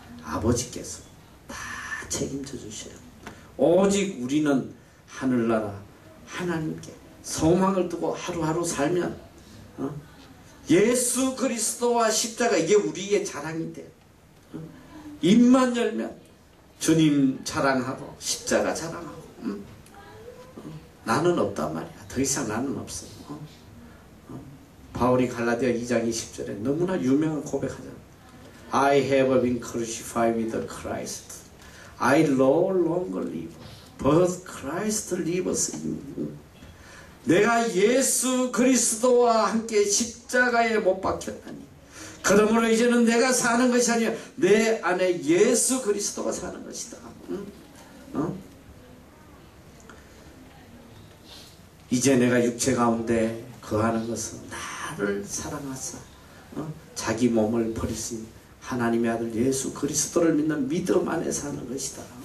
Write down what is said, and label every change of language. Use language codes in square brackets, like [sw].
[ko] 아버지께서 다 책임져 주셔요. 오직 우리는 하늘나라 하나님께 소망을 두고 하루하루 살면 예수 그리스도와 십자가 이게 우리의 자랑인데 입만 열면 주님 자랑하고 십자가 자랑하고 나는 없단 말이야. 더 이상 나는 없어. 바울이 갈라디아 2장 20절에 너무나 유명한 고백하잖아. [en] I have been crucified with Christ. I no longer live, but Christ lives in me. [ko] 내가 예수 그리스도와 함께 십자가에 못 박혔다니. 그러므로 이제는 내가 사는 것이 아니라 내 안에 예수 그리스도가 사는 것이다. 이제 내가 육체 가운데 거하는 것은 나를 사랑하사 자기 몸을 버리신 하나님의 아들 예수 그리스도를 믿는 믿음 안에 사는 것이다.